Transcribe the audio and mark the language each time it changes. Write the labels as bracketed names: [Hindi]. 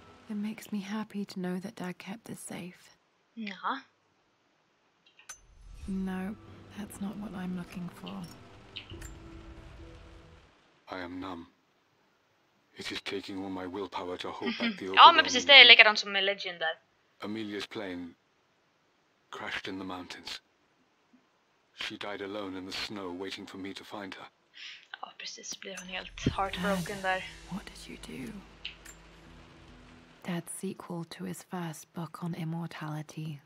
[English] It makes me happy to know that Dad kept this safe. [Swedish] Ja. [English] No, that's not what I'm looking for. I am numb. It is taking all my willpower to hold back the [Swedish] Ja, men precis, det är likadant som med Legend där. [English] Amelia's plane crashed in the mountains. She died alone in the snow waiting for me to find her. [Swedish] Ja, precis, blir hon helt heartbroken där. [English] What did you do? Dad's sequel to his first book on immortality.